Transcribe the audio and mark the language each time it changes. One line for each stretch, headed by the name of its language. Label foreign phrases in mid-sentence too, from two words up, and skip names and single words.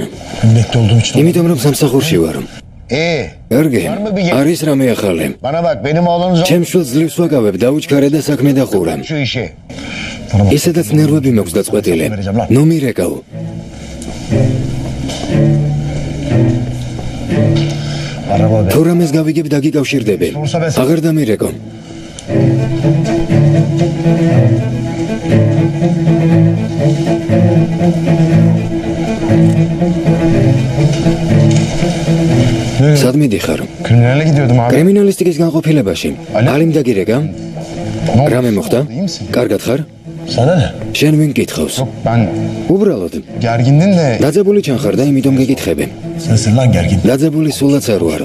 Turkish: Emniyette olduğum için.
Georgian: იმიტომ რომ სამსახურში ვარ.
Turkish: İyi.
Georgian: კარგი,
Turkish: Var mı bir
Georgian: არის რამე ახალი?
Turkish: Bana bak benim oğlum zor
Georgian: ჩემს შვილს ძლივს ვაკავებ, დაუჩქარე და საქმე დახურა.
Turkish: şu işi.
Georgian: ისედაც ნერვები მაქვს დაწყვეტილი. ნუ მირეკავ.
Turkish: Araba be.
Georgian: თუ რამეს გავიგებ დაგიკავშირდები. აღარ დამირეკო. სად მიდიხარ?
Turkish: Kriminale gidiyordum abi.
Georgian: კრიმინალისტიკის განყოფილებაში. ალიმ დაგირეკა? რამე მოხდა? კარგად ხარ?
Turkish: Sana ne?
Georgian: შენ ვინ გითხავს?
Turkish: Ben
Georgian: უბრალოდ
Turkish: gergindin de
Georgian: დაძაბული ჩანხარ და იმიტომ გეკითხები.
Turkish: sensin lan gergin.
Georgian: დაძაბული სულაც არ ვარ.